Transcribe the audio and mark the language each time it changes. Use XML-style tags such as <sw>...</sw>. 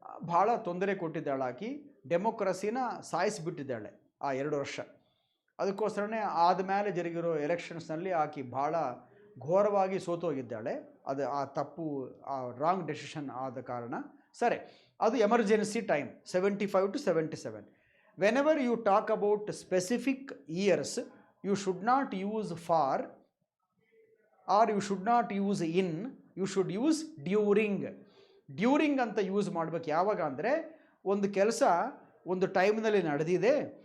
<kn>ಭಾಳ ತೊಂದರೆ ಕೊಟ್ಟಿದ್ದಾಳೆ ಆಕೆ, ಡೆಮೋಕ್ರಸಿನ ಸಾಯಿಸಿಬಿಟ್ಟಿದ್ದಾಳೆ ಆ 2 ವರ್ಷ. ಅದಕ್ಕೋಸ್ಕರನೇ ಆದಮೇಲೆ ಜರುಗಿರೋ ಎಲೆಕ್ಷನ್ಸ್ನಲ್ಲಿ ಆಕೆ ಭಾಳ ಘೋರವಾಗಿ ಸೋತೋಗಿದ್ದಾಳೆ. ಅದು ಆ ತಪ್ಪು, ಆ ರಾಂಗ್ ಡೆಸಿಷನ್ ಆದ ಕಾರಣ. ಸರಿ, ಅದು emergency time 75 to 77.</kn> <en>Whenever you talk about specific years, you should not use for or you should not use in, you should use during.</en> <kn>During ಅಂತ ಯೂಸ್ ಮಾಡಬೇಕು. ಯಾವಾಗ ಅಂದರೆ, ಒಂದು ಕೆಲಸ ಒಂದು ಟೈಮ್ನಲ್ಲಿ ನಡೆದಿದೆ,</kn>